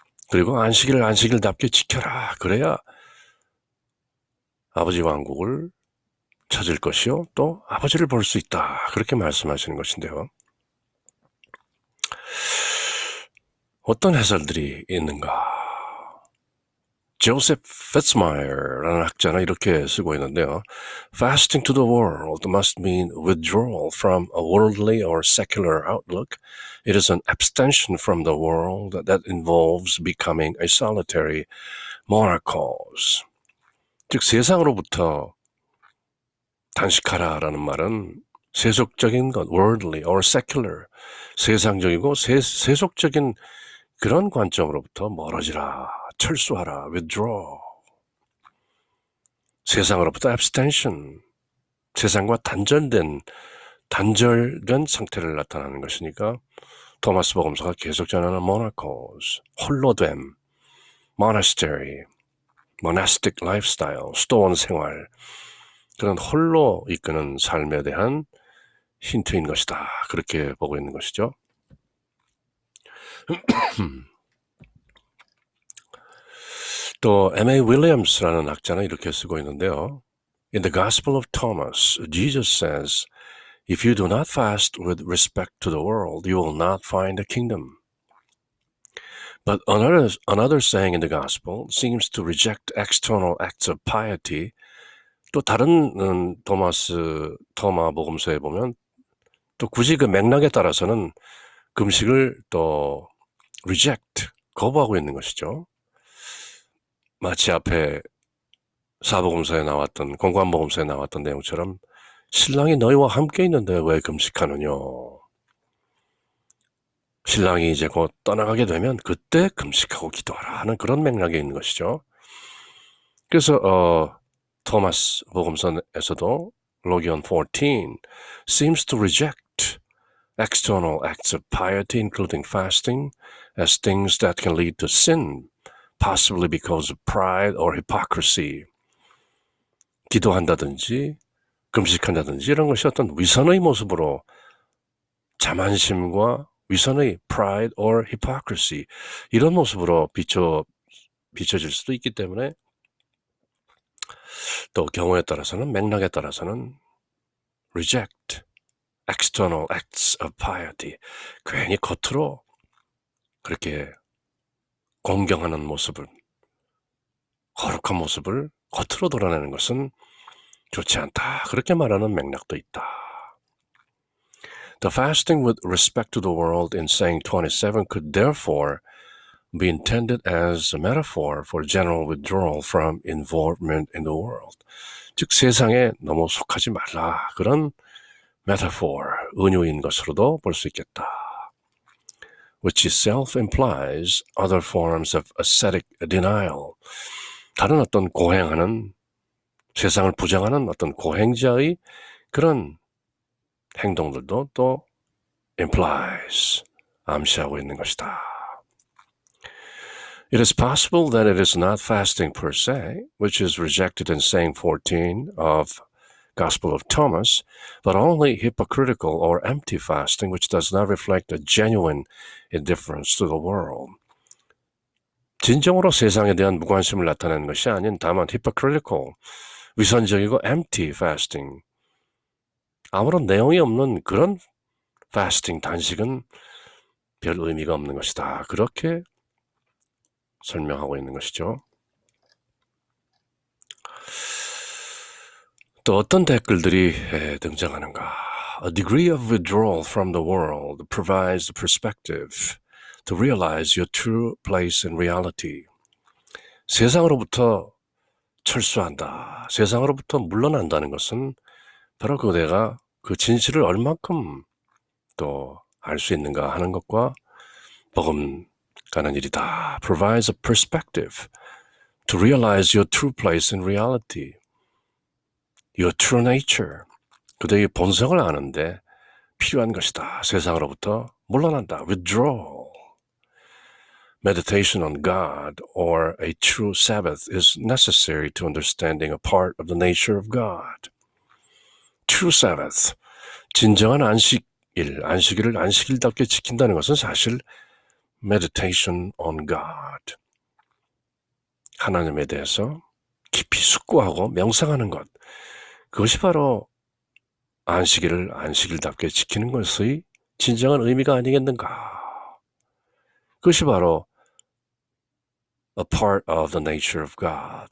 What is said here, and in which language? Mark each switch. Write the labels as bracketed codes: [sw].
[ko] 그리고 안식일을 안식일답게 지켜라. 그래야 아버지 왕국을 찾을 것이요. 또 아버지를 볼 수 있다. 그렇게 말씀하시는 것인데요. 어떤 해설들이 있는가? Joseph Fitzmyer라는 학자는 이렇게 쓰고 있는데요. [en] Fasting to the world must mean withdrawal from a worldly or secular outlook. It is an abstention from the world that involves becoming a solitary monarchos. [ko] 즉 세상으로부터 단식하라라는 말은 세속적인 것, [en] worldly or secular, [ko] 세상적이고 세속적인 그런 관점으로부터 멀어지라, 철수하라, [en] withdraw. [ko] 세상으로부터 [en] abstention, [ko] 세상과 단절된 상태를 나타내는 것이니까 토마스 복음서가 계속 전하는 monarchos, 홀로됨, [en] monastery, monastic lifestyle, [ko] 수도원 생활, 그런 홀로 이끄는 삶에 대한 힌트인 것이다. 그렇게 보고 있는 것이죠. 또 M.A. 윌리엄스라는 학자는 이렇게 쓰고 있는데요. [en] In the Gospel of Thomas, Jesus says, If you do not fast with respect to the world, you will not find the kingdom. But another saying in the Gospel seems to reject external acts of piety. [ko] 또 다른 토마 복음서에 보면 또 굳이 그 맥락에 따라서는 금식을 또 [en] reject, [ko] 거부하고 있는 것이죠. 마치 앞에 사복음서에 나왔던, 공관복음서에 나왔던 내용처럼 신랑이 너희와 함께 있는데 왜 금식하느냐. 신랑이 이제 곧 떠나가게 되면 그때 금식하고 기도하라 하는 그런 맥락에 있는 것이죠. 그래서 토마스 복음서에서도 로기온 [en] 14 seems to reject external acts of piety including fasting as things that can lead to sin, possibly because of pride or hypocrisy. [ko] 기도한다든지 금식한다든지 이런 것이 어떤 위선의 모습으로 자만심과 위선의 [en] pride or hypocrisy [ko] 이런 모습으로 비춰질 수도 있기 때문에 또 경우에 따라서는 맥락에 따라서는 [en] reject external acts of piety [ko] 괜히 겉으로 그렇게 공경하는 모습을 거룩한 모습을 겉으로 드러내는 것은 좋지 않다. 그렇게 말하는 맥락도 있다. [en] The fasting with respect to the world in saying 27 could therefore be intended as a metaphor for general withdrawal from involvement in the world. [ko] 즉 세상에 너무 속하지 말라. 그런 [en] metaphor, [ko] 은유인 것으로도 볼 수 있겠다. [en] Which itself implies other forms of ascetic denial. [ko] 다른 어떤 고행하는, 세상을 부정하는 어떤 고행자의 그런 행동들도 또 [en] implies, [ko] 암시하고 있는 것이다. [en] It is possible that it is not fasting per se, which is rejected in saying 14 of Gospel of Thomas, but only hypocritical or empty fasting, which does not reflect a genuine indifference to the world. [ko] 진정으로 세상에 대한 무관심을 나타내는 것이 아닌 다만 [en] hypocritical, [ko] 위선적이고 [en] empty fasting, [ko] 아무런 내용이 없는 그런 [en] fasting, [ko] 단식은 별 의미가 없는 것이다. 그렇게 설명하고 있는 것이죠. 또 어떤 댓글들이 등장하는가? [en] A degree of withdrawal from the world provides the perspective to realize your true place in reality. [ko] 세상으로부터 철수한다. 세상으로부터 물러난다는 것은 바로 내가 그 진실을 얼만큼 또 알 수 있는가 하는 것과 버금가는 일이다. [en] Provides a perspective to realize your true place in reality. Your true nature. [ko] 그대의 본성을 아는데 필요한 것이다. 세상으로부터 물러난다. [en] Withdrawal. Meditation on God or a true Sabbath is necessary to understanding a part of the nature of God. True Sabbath. [ko] 진정한 안식일을 안식일답게 지킨다는 것은 사실 [en] meditation on God. [ko] 하나님에 대해서 깊이 숙고하고 명상하는 것. 그것이 바로 안식일을 안식일답게 지키는 것의 진정한 의미가 아니겠는가. 그것이 바로 [en] a part of the nature of God.